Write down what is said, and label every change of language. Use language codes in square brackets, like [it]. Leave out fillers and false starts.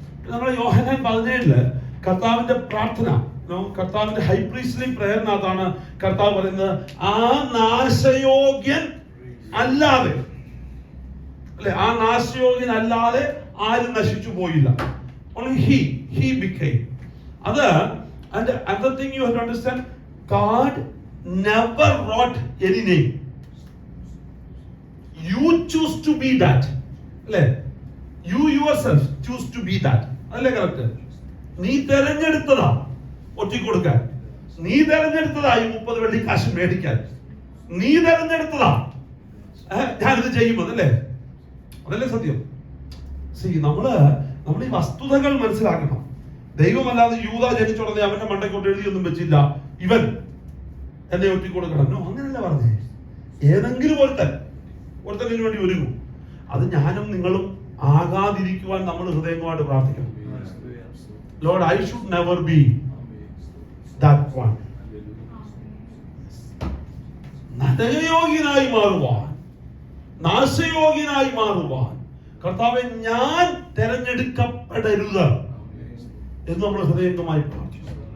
[ml] നമ്മളെ യോഹന്നാൻ 17 കർത്താവിന്റെ പ്രാർത്ഥന, കർത്താവിന്റെ ഹൈപ്രീസ്റ്റ്ലി പ്രേയറിനകത്താണ് കർത്താവ് പറയുന്നത്, ആ നാശയോഗ്യൻ അല്ലാതെ അല്ലെ, ആ നാശയോഗ്യൻ അല്ലാതെ ആരും നശിച്ചു പോയില്ല. [en] Only he became. അത് and another thing you have to understand, God never wrote any name. You choose to be that. [ml] അല്ലേ, [en] you yourself choose to be that. [ml] അല്ലേ കറക്റ്റ്? നീ തെരഞ്ഞെടുത്തതാ ഒറ്റിക്കൊടുക്കാൻ, നീ തെരഞ്ഞെടുത്തതാ ഈ 30 വെള്ളി കാശ് മേടിക്കാൻ, നീ തെരഞ്ഞെടുത്തതാ ഞാനിത് ചെയ്യുമ്പോൾ. അല്ലേ, അതല്ലേ സത്യം. നമ്മള് ഈ വസ്തുതകൾ മനസ്സിലാക്കണം. ദൈവമല്ലാതെ യൂദ ജനിച്ചുടനെ അവന്റെ മണ്ടയ്ക്കോട്ട് എഴുതിയൊന്നും വെച്ചില്ല, ഇവൻ എന്നെ ഒറ്റിക്കൊടുക്കണം. അങ്ങനെയല്ല പറഞ്ഞേ. ഏതെങ്കിലും ഒരുത്തൻ ഇതിനു വേണ്ടി ഒരുങ്ങും. അത് ഞാനും നിങ്ങളും ആകാതിരിക്കുവാൻ നമ്മൾ ഹൃദയമായിട്ട് പ്രാർത്ഥിക്കണം. [en] Lord, I should never be that one. [ml] നരകയോഗ്യനായി മാറുവാൻ, നാശയോഗ്യനായി മാറുവാൻ കർത്താവെ ഞാൻ തെരഞ്ഞെടുക്കപ്പെടരുത് എന്ന് നമ്മൾ ഹൃദയംഗമായി പ്രാർത്ഥിച്ചു.